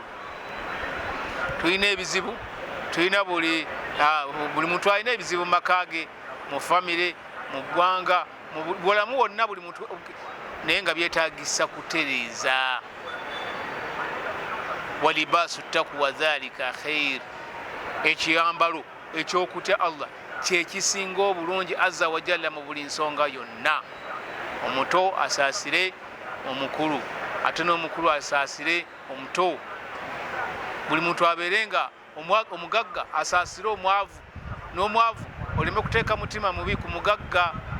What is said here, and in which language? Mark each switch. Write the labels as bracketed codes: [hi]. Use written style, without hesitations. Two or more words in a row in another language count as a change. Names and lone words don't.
[lg] Tulina ebizibu, tulina buli muntu alina ebizibu mu maka ge, mu famire, mu ggwanga, mu bulamu wonna buli muntu, naye nga byetaagisa kutereeza. [ar] ولباس التقوى ذلك خير. [lg] Ekiyambalo ekyokutya Allah kyekisinga obulungi [ar] عز وجل [lg] mu buli nsonga yonna. Omuto asaasire omukulu, ate n'omukulu asaasire omuto. Buli muntu abeerenga omugagga asaasire omwavu, n'omwavu oleme kuteeka mutima mubi ku mugagga.